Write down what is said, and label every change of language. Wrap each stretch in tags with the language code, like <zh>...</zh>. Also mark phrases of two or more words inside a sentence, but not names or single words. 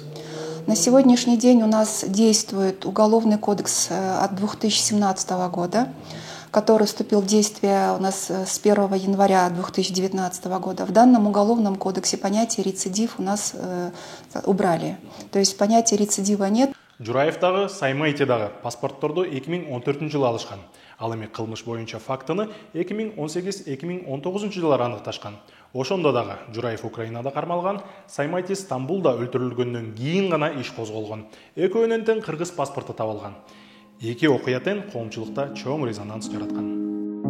<ru>На сегодняшний день у нас действует Уголовный кодекс от 2017 года, который вступил в действие у нас с 1 января 2019 года. В данном Уголовном кодексе понятие рецидив у нас убрали. То есть понятия рецидива нет.</ru> <ky>Жураев дагы, Саймайте дагы паспортторду 2014 жылы алышкан. Ал эми кылмыш боюнча фактыны 2018-2019 жылдары аныкташкан. Ошондо дагы Жураев Украинада кармалган, Саймайти Стамбулда өлтүрүлгөндөн кийин гана иш козголгон. Экөөнүн тең кыргыз паспорту табылган. Эки окуя тең коомчулукта чоң резонанс жараткан.</ky>